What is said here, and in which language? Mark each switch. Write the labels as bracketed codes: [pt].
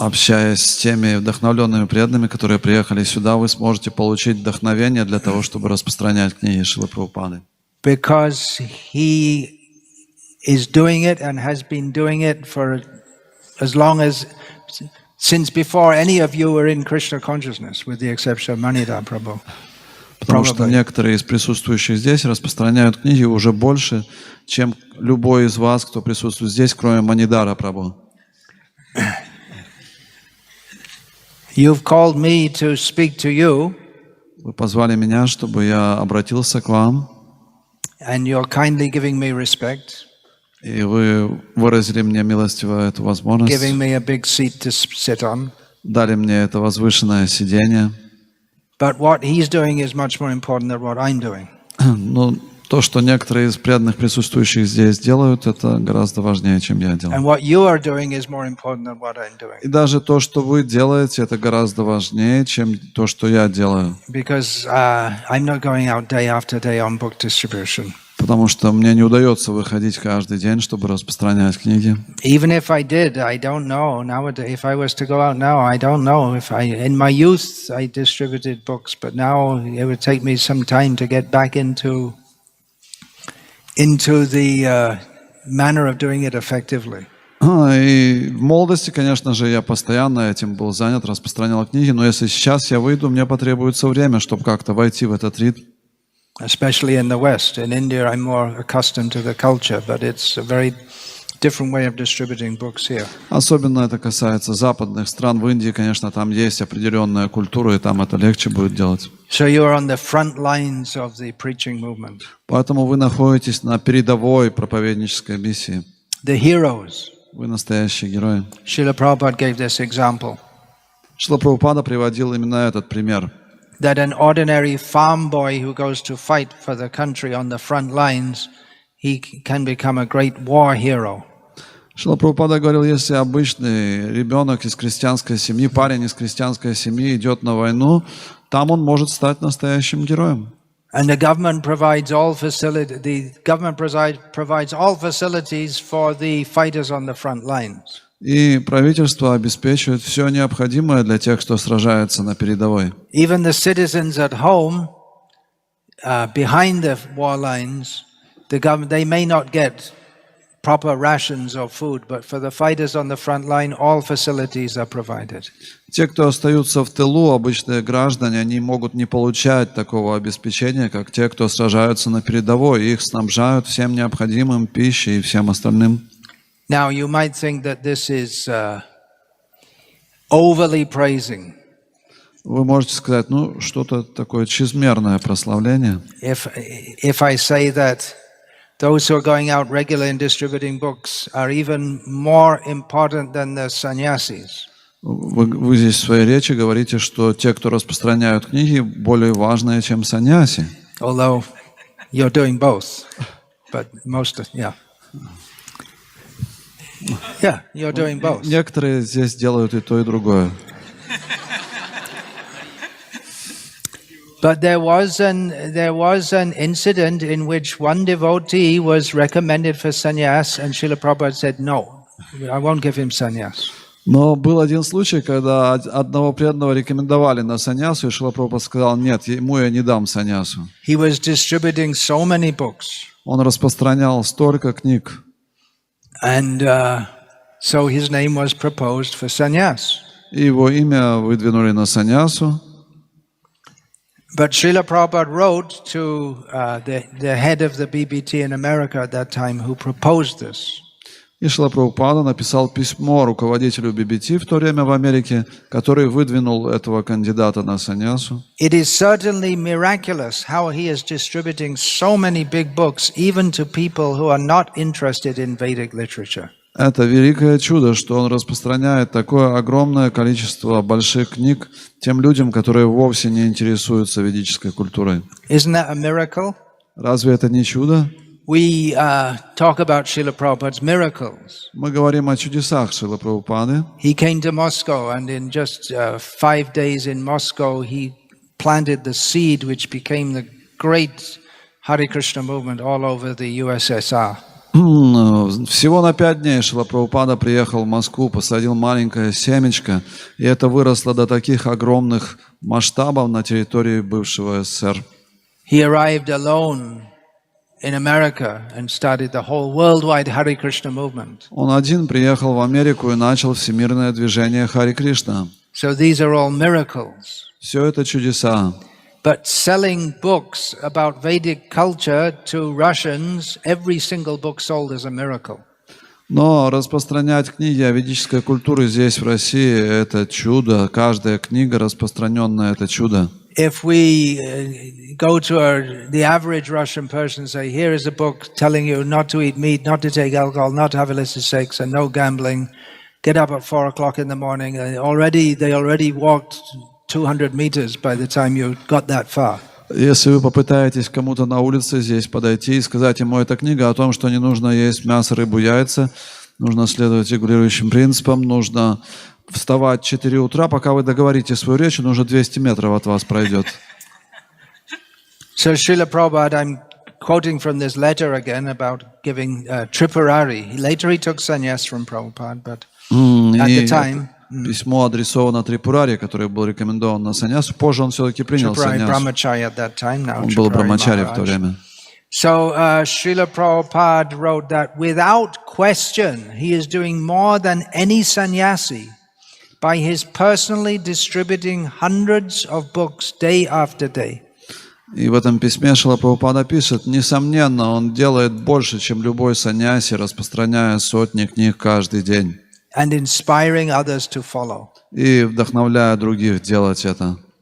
[ru] Общаясь с теми вдохновленными преданными, которые приехали сюда, вы сможете получить вдохновение для того, чтобы распространять книги Шрилы Прабхупады. [en] Because he is doing it and has been doing it for as long as, since before any of you were in Krishna consciousness, with the exception of Manida Prabhu. [ru] Потому что некоторые из присутствующих здесь распространяют книги уже больше, чем любой из вас, кто присутствует здесь, кроме Манидара Прабху. [en] You've called me to speak to you. [ru] Вы позвали меня, чтобы я обратился к вам. [en] And you're kindly giving me respect. [ru] И вы выразили мне милостиво эту возможность. [en] Giving me a big seat to sit on. [ru] Дали мне это возвышенное сиденье. [en] But what he's doing is much more important than what I'm doing. [ru] Но то, что некоторые из преданных присутствующих здесь делают, это гораздо важнее, чем я делаю. [en] And what you are doing is more important than what I'm doing. [ru] И даже то, что вы делаете, это гораздо важнее, чем то, что я делаю. [en] Because I'm not going out day after day on book distribution. [ru] Потому что мне не удается выходить каждый день, чтобы распространять книги. [en] Even if I did, I don't know. Nowadays, if I was to go out now, I don't know. In my youth, I distributed books, but now it would take me some time to get back into the manner of doing it effectively. [ru] И в молодости, конечно же, я постоянно этим был занят, распространял книги, но если сейчас я выйду, мне потребуется время, чтобы как-то войти в этот ритм. [en] Especially in the West. In India, I'm more accustomed to the culture, but it's a very different way of distributing books here. [ru] Особенно это касается западных стран. В Индии, конечно, там есть определенная культура, и там это легче будет делать. [en] So you're on the front lines of the preaching movement. [ru] Поэтому вы находитесь на передовой проповеднической миссии. [en] The heroes. [ru] Вы настоящие герои. [en] Srila Prabhupada gave this example. [ru] Шрила Прабхупада приводил именно этот пример. [en] That an ordinary farm boy who goes to fight for the country on the front lines, he can become a great war hero. [ru] Шрила Прабхупада говорил, если обычный ребенок из крестьянской семьи, парень из крестьянской семьи идет на войну, там он может стать настоящим героем. [en] And the government provides all provides all facilities for the fighters on the front lines. [ru] И правительство обеспечивает все необходимое для тех, кто сражается на передовой. [en] Even the citizens at home, behind the war lines, the government, they may not get proper rations of food, but for the fighters on the front line, all facilities are provided. [ru] Те, кто остаются в тылу, обычные граждане, они могут не получать такого обеспечения, как те, кто сражаются на передовой. Их снабжают всем необходимым, пищей и всем остальным. [en] Now, you might think that this is overly praising. [ru] Вы можете сказать, ну, что-то такое чрезмерное прославление. [en] If I say that those who are going out regularly and distributing books are even more important than the sannyasis. [ru] Вы здесь в своей речи говорите, что те, кто распространяют книги, более важные, чем саньяси. [en] Although you're doing both, but yeah, you're doing both. [ru] Некоторые здесь делают и то, и другое. [en] But there was an incident in which one devotee was recommended for sannyas, and Srila Prabhupada said, "No, I won't give him sannyas." [ru] Но был один случай, когда одного преданного рекомендовали на саньясу, и Шрила Прабхупада сказал, нет, ему я не дам саньясу. [en] He was distributing so many books. [ru] Он распространял столько книг. [en] And so his name was proposed for sannyas. [ru] И его имя выдвинули на саньясу. [en] But Srila Prabhupada wrote to the head of the BBT in America at that time who proposed this. [ru] И Шрила Прабхупада написал письмо руководителю BBT в то время в Америке, который выдвинул этого кандидата на саньясу. [en] It is certainly miraculous how he is distributing so many big books even to people who are not interested in Vedic literature. [ru] Это великое чудо, что он распространяет такое огромное количество больших книг тем людям, которые вовсе не интересуются ведической культурой. [en] Isn't that a miracle? [ru] Разве это не чудо? [en] We talk about Srila Prabhupada's miracles. [ru] Мы говорим о чудесах Шрилы Прабхупады. [en] He came to Moscow, and in just 5 days in Moscow, he planted the seed which became the great Hare Krishna movement all over the USSR. [ru] Всего на 5 дней Шрила Прабхупада приехал в Москву, посадил маленькое семечко, и это выросло до таких огромных масштабов на территории бывшего СССР. [en] He arrived alone in America and started the whole worldwide Hare Krishna movement. [ru] Он один приехал в Америку и начал всемирное движение Харе Кришна. [en] So these are all miracles. [ru] Все это чудеса. [en] But selling books about Vedic culture to Russians, every single book sold is a miracle. [ru] Но распространять книги о ведической культуре здесь, в России, это чудо. Каждая книга распространенная, это чудо. [en] If we go to the average Russian person and say, here is a book telling you not to eat meat, not to take alcohol, not to have illicit sex, and no gambling, get up at 4 o'clock in the morning, they already walked 200 meters by the time you got that far. [ru] Если вы попытаетесь кому-то на улице здесь подойти и сказать ему, эта книга о том, что не нужно есть мясо, рыбу, яйца, нужно следовать регулирующим принципам, нужно вставать в 4 утра, пока вы договорите свою речь, он уже 200 метров от вас пройдет. [en] So Srila Prabhupada, I'm quoting from this letter again about giving Tripurari. Later he took sannyas from Prabhupada, but at the time... [ru] Письмо адресовано Трипурари, который был рекомендован на саньясу. Позже он все-таки принял саньясу. Он был брамачари в то время. [en] So Srila Prabhupada wrote that without question he is doing more than any sannyasi by his personally distributing hundreds of books day after day. [ru] И в этом письме Шрила Прабхупада пишет, несомненно, он делает больше, чем любой саньяси, распространяя сотни книг каждый день. [en] And inspiring others to follow. [ru] И вдохновляя других делать это.